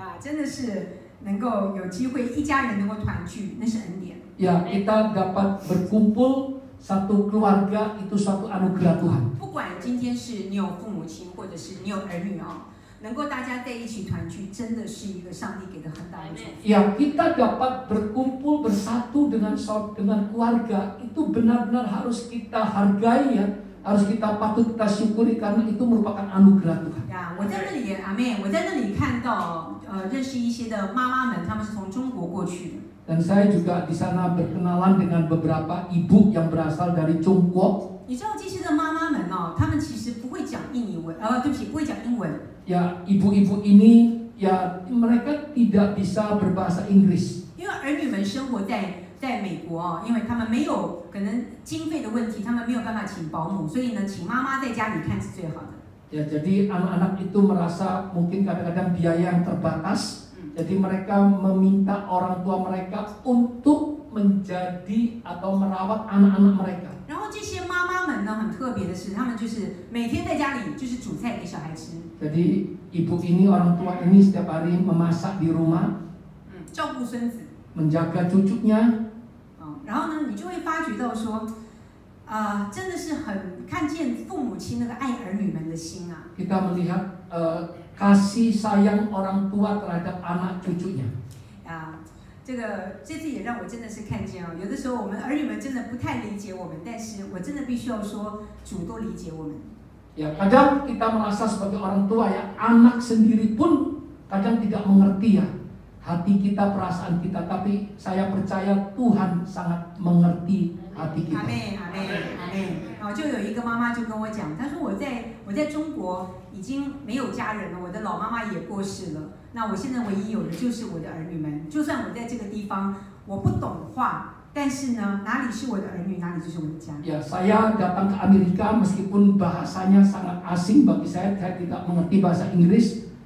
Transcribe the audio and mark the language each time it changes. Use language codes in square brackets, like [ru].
[zh] 真的是能够有机会一家人能够团聚，那是恩典。 [id] Ya, kita dapat berkumpul satu keluarga itu suatu anugerah Tuhan. [zh] 不管今天是你有父母亲，或者是你有儿女哦，能够大家在一起团聚，真的是一个上帝给的很大的祝福。 [id] Ya, kita dapat berkumpul bersatu dengan keluarga itu benar-benar harus kita hargai ya, harus kita patut kita syukuri karena itu merupakan anugerah Tuhan. [zh] 呀，我在那里，阿妹，我在那里看到认识一些的妈妈们，她们是从中国过去的。 [id] Dan saya juga di sana berkenalan dengan beberapa ibu yang berasal dari Tiongkok. [zh] 你知道这些的妈妈们哦，她们其实不会讲印尼文，对不起，不会讲英文。 [id] Ya, ibu-ibu ini ya mereka tidak bisa berbahasa Inggris. [zh] 因为儿女们生活在美国哦，因为他们没有可能经费的问题，他们没有办法请保姆，所以呢，请妈妈在家里看是最好的。 [id] Ya, jadi anak-anak itu merasa mungkin kadang-kadang biaya yang terbatas. Jadi mereka meminta orang tua mereka untuk menjadi atau merawat anak-anak mereka. [zh] 然后这些妈妈们呢，很特别的是，她们就是每天在家里就是煮菜给小孩吃。 [id] Jadi ibu ini, orang tua ini setiap hari memasak di rumah, [zh] 照顾孙子， [id] menjaga cucunya. [zh] 然后呢，你就会发觉到说，真的是很看见父母亲那个爱儿女们的心啊。 [id] Kita melihat kasih sayang orang tua terhadap anak cucunya. [zh] 这次也让我真的是看见有的时候我们儿女们真的不太理解我们，但是我真的必须要说，主都理解我们。 [id] Ya, kadang kita merasa sebagai orang tua ya, anak sendiri pun kadang tidak mengerti ya hati kita, perasaan kita. Tapi saya percaya Tuhan sangat mengerti hati kita. [zh] 阿妹，阿妹，阿妹。就有一个妈妈就跟我讲，她说我在中国已经没有家人了，我的老妈妈也过世了。那我现在唯一有的就是我的儿女们。就算我在这个地方我不懂话，但是呢，哪里是我的儿女，哪里就是我的家。 [id] Ya, saya datang ke Amerika meskipun bahasanya sangat asing bagi saya tidak mengerti bahasa Inggris.